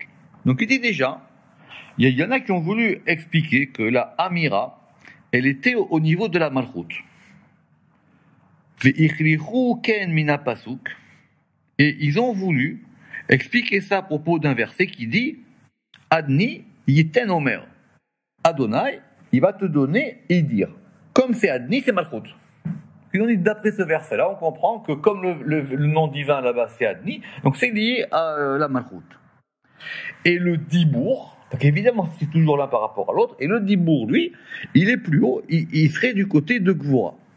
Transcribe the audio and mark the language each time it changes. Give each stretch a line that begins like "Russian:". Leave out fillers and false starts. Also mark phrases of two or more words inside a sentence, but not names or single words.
French: Donc il dit déjà, il y en a qui ont voulu expliquer que la Amira, elle était au niveau de la Malchut. Et ils ont voulu expliquer ça à propos d'un verset qui dit
Hebrew: אדני יתן אמר.
French: Adonai, il va te donner et dire. Comme c'est Adni, c'est Malchut. Ils ont dit d'après ce verset-là, on comprend que comme le nom divin là-bas c'est Adni, donc c'est lié à la Malchut. Et le Dibour, parce qu'évidemment c'est toujours l'un par rapport à l'autre, et le Dibour, lui, il est plus haut, il serait du côté de Gvura.